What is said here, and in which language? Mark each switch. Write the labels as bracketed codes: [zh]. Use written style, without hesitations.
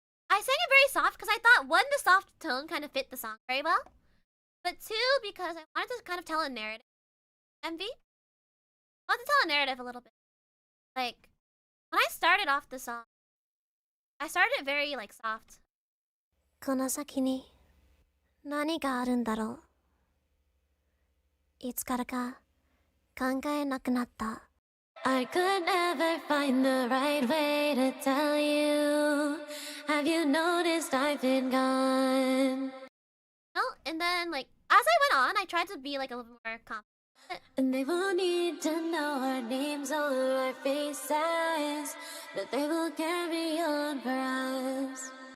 [en] I sang it very soft because I thought, one, the soft tone kind of fit the song very well. But two, because I wanted to kind of tell a narrative. MV? I wanted to tell a narrative a little bit. Like, when I started off the song, I started it very, like, soft. [ja] この先に何があるんだろう。いつからか考えなくなった。 [en] I could never find the right way to tell you. Have you noticed I've been gone? Oh, and then, like, as I went on, I tried to be, like, a little more confident. And they won't need to know our names or our faces, but they will carry on for us.